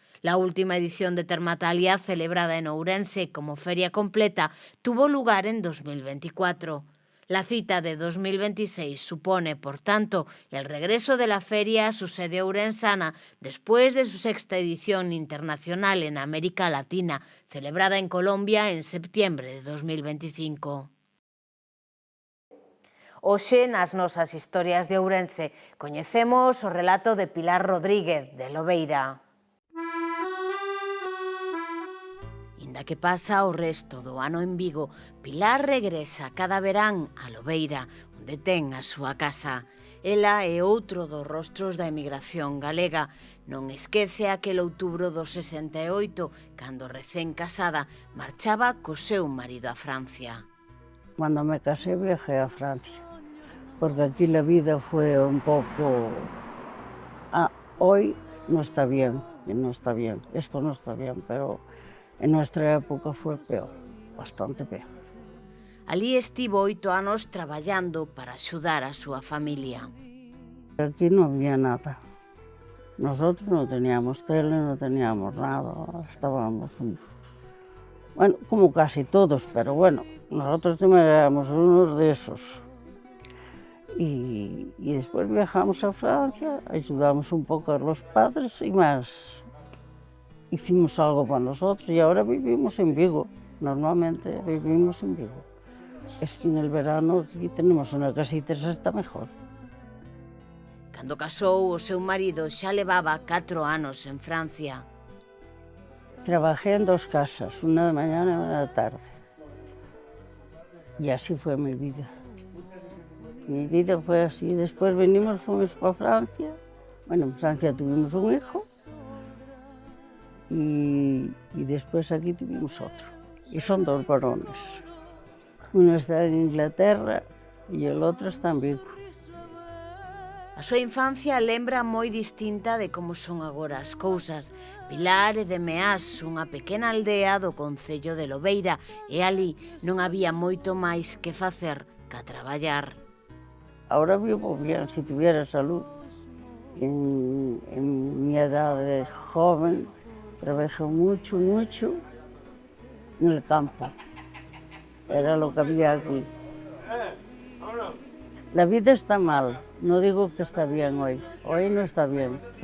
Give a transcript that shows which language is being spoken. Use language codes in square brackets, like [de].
[es] La última edición de Termatalia, celebrada en Ourense como feria completa, tuvo lugar en 2024. La cita de 2026 supone, por tanto, el regreso de la feria a su sede ourensana después de su sexta edición internacional en América Latina, celebrada en Colombia en septiembre de 2025. [gl] Hoxe, nas nosas historias de Ourense, coñecemos o relato de Pilar Rodríguez, de Lobeira. Inda que pasa o resto do ano en Vigo, Pilar regresa cada verán a Lobeira, onde ten a súa casa. Ela é outro dos rostros da emigración galega. Non esquece aquel outubro do 68, cando recén casada marchaba co seu marido a Francia. [es] Cuando me casé viajé a Francia, porque aquí la vida fue un poco... hoy no está bien, esto no está bien, pero en nuestra época fue peor, bastante peor. [gl] Alí estivo 8 anos traballando para axudar a súa familia. [es] Aquí no había nada. Nosotros no teníamos tele, no teníamos nada, estábamos... Bueno, como casi todos, pero bueno, nosotros también éramos unos de esos. Y después viajamos a Francia, ayudamos un poco a los padres y más. Hicimos algo para nosotros y ahora vivimos en Vigo. Normalmente vivimos en Vigo. Es que en el verano aquí tenemos una casita, esa está mejor. [gl] Cando casou, o seu marido xa levaba 4 anos en Francia. [es] Trabajé en 2 casas, una de mañana y una de tarde. Y así fue mi vida. Mi vida fue así. Después fuimos para Francia. Bueno, en Francia tuvimos un hijo. Y después aquí tuvimos otro. Y son 2 varones. Uno está en Inglaterra y el otro está en Vigo. [gl] A súa infancia lembra moi distinta de como son agora as cousas. Pilar é de Meás, unha pequena aldea do concello de Lobeira, e ali non había moito máis que facer ca traballar. [es] Ahora vivo bien, si tuviera salud. En mi edad de joven trabajé mucho en el campo. Era lo que había aquí. La vida está mal, no digo que está bien hoy no está bien.